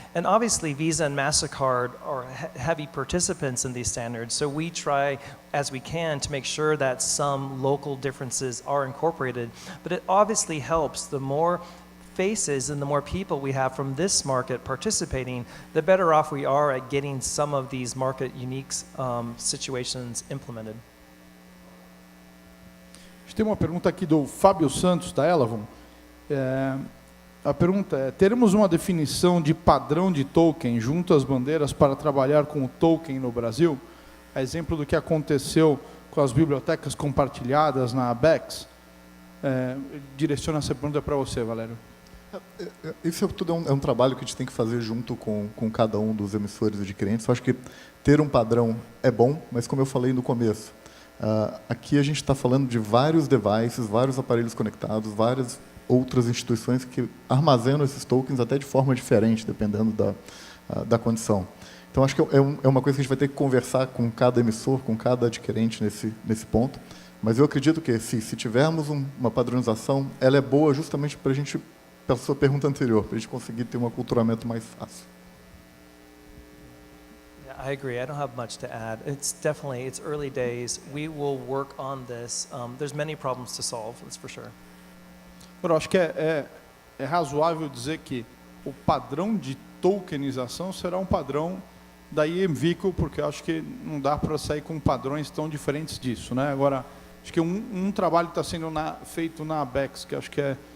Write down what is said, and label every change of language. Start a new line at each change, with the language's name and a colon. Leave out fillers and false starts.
English: And obviously Visa and MasterCard are heavy participants in these standards, so we try as we can to make sure that some local differences are incorporated. But it obviously helps, the more faces and the more people we have from this market participating, the better off we are at getting some of these market unique situations implemented.
Portuguese: A gente tem uma pergunta aqui do Fábio Santos, da Elavon. A pergunta é, teremos uma definição de padrão de token junto às bandeiras para trabalhar com o token no Brasil? A exemplo do que aconteceu com as bibliotecas compartilhadas na ABEX. Direciono essa pergunta para você, Valério. Isso tudo é um trabalho que a gente tem que fazer junto com cada um dos emissores e adquirentes. Eu acho que ter um padrão é bom, mas como eu falei no começo, aqui a gente está falando de vários devices, vários aparelhos conectados, várias outras instituições que armazenam esses tokens até de forma diferente, dependendo da condição. Então, acho que é uma coisa que a gente vai ter que conversar com cada emissor, com cada adquirente nesse ponto. Mas eu acredito que, se tivermos uma padronização, ela é boa justamente para a gente, pela sua pergunta anterior, para a gente conseguir ter um aculturamento mais fácil.
English: Yeah, I agree. I don't have much to add. It's early days. We will work on this. There's many problems to solve, that's for sure.
Portuguese: Eu acho que é razoável dizer que o padrão de tokenização será um padrão da EMVCo, porque eu acho que não dá para sair com padrões tão diferentes disso, né? Agora, acho que um trabalho está sendo feito na ABEX, que acho que é